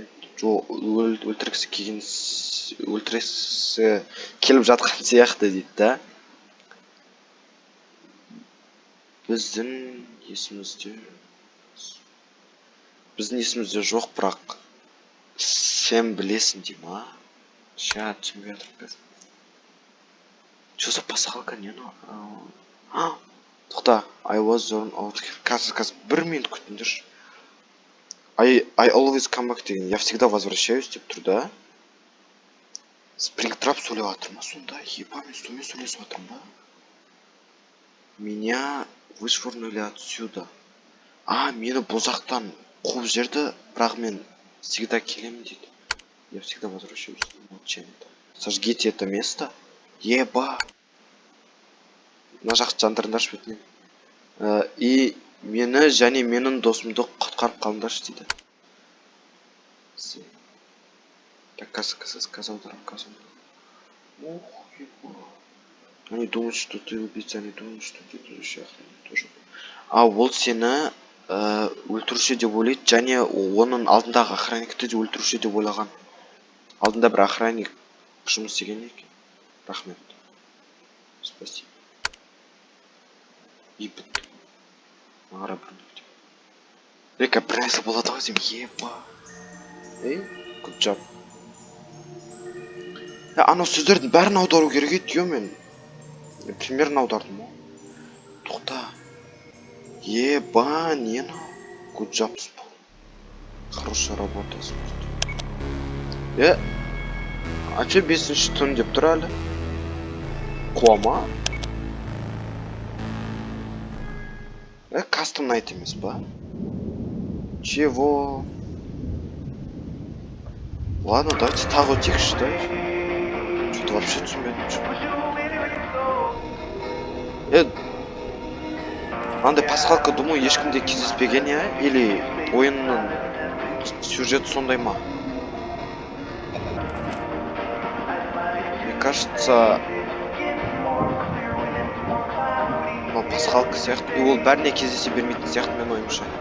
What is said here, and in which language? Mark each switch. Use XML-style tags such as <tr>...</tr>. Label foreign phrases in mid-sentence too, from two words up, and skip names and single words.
<kk>Жоқ, өлтіргісі келіп жатқан сияқты дейді да. Біздің есімізде жоқ, бірақ сен білесің дей ма? Ща түсінбей жатырмын.</kk> <ru>Что за пасхалка, не ну?</ru> <kk>Тоқта,</kk> <en>I was zone out.</en> <kk>Қазір 1 минут күтіңдерші.</kk> <en>I always come back деген.</en> <ru>Я всегда возвращаюсь</ru> <kk>деп тұр да. Спрингтрап сөйлеп жатыр ма сонда? Еба, мен сонымен сөйлесіп жатырмын ба?</kk> <ru>Меня вышвырнули отсюда.</ru> <kk>Мені бұл жақтан қуып жерді, бірақ мен всегда келемін дейді.</kk> <ru>Я всегда возвращаюсь. Сожгите это место. Еба.</ru> <kk>Мына жақты жандырыңдаршы бетінен. И мені және менің досымды құтқарып қалыңдаршы дейді.</kk> <ru>Так, сказал. Ох, еба. Они думают, что ты убийца, они думают, что ты следующий охранник тоже.</ru> <kk>Ол сені өлтіруші деп ойлайды, және оның алдындағы охранникті де өлтіруші деп ойлаған. Алдында бір охранник жұмыс істеген екен. Рахмет.</kk> <ru>Спасибо. И бітті.</ru> <kk>Мағара бір нүкте. Река бір нәрсе болады ау деймін, еба. Ей,</kk> <en>good job.</en> <kk>Анау сөздердің бәрін аудару керек еді, ё мен. Примерно аудардым ғой. Тоқта. Еба, не анау?</kk> <en>Good job, спол.</en> <ru>Хорошая работа, спол. А че</ru> <kk>5-ші түн деп тұр әлі? Қуама?</kk> <en>Custom night</en> <kk>емес па?</kk> <ru>Чего? Ладно, давайте</ru> <kk>тағы өтейікші, да?</kk> <ru>Что-то вообще түсінбедім, что?</ru> <kk>Андай пасхалка, думаю, ешкімде кездеспеген, я? Или ойынның сюжеті сондай ма?</kk> <ru>Мне кажется...</ru> <kk>Пасхалка сияқты. И ол бәріне кездесе бермейтін сияқты мен ойымша.</kk>